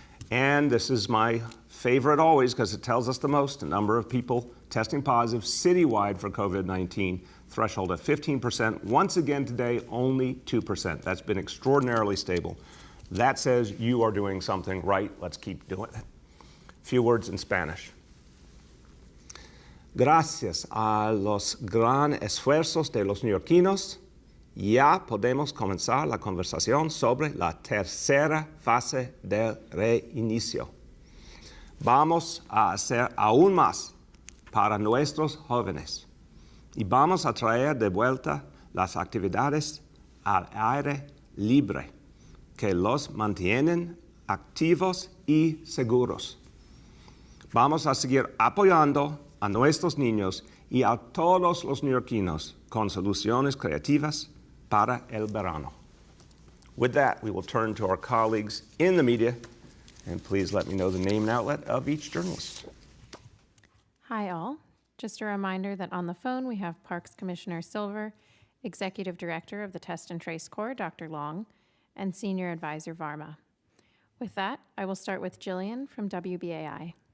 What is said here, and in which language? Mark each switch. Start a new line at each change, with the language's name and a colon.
English: And this is my favorite always because it tells us the most, the number of people testing positive citywide for COVID-19, threshold of 15%. Once again today, only 2%. That's been extraordinarily stable. That says you are doing something right. Let's keep doing it. A few words in Spanish.
Spanish: Gracias a los gran esfuerzos de los neoyorquinos, ya podemos comenzar la conversación sobre la tercera fase del reinicio. Vamos a hacer aún más para nuestros jóvenes y vamos a traer de vuelta las actividades al aire libre que los mantienen activos y seguros. Vamos a seguir apoyando a nuestros niños y a todos los neoyorquinos con soluciones creativas para el verano.
English: With that, we will turn to our colleagues in the media, and please let me know the name and outlet of each journalist. Hi all. Just a reminder that on the phone we have Parks Commissioner Silver, Executive Director of the Test and Trace Corps, Dr. Long, and Senior Advisor Varma. With that, I will start with Jillian from WBAI.